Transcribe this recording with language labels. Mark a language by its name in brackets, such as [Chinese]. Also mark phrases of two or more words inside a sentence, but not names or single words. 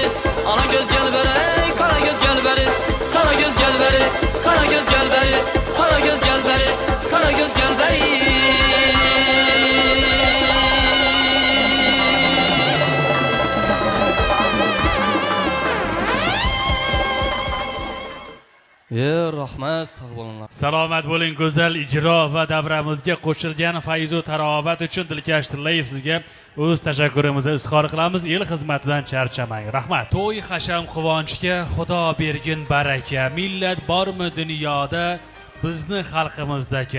[Turkish] Ana göz gel beri, kara göz gel beri. Kara göz gel beri, kara göz gel beri. Kara göz gel beri, kara göz gel beri. [Uzbek] Rahmat, sağ bo'linglar. Salomat bo'ling, go'zal ijro va davramizga qo'shilgan fayz va tarovat uchun Dilkash Tillayev sizga o'z tashakkurimizni izhor qilamiz. El xizmatidan charchamang. Rahmat. To'y hasham quvonchga Xudo bergin baraka. Millat bormi dunyoda bizni xalqimizdagi.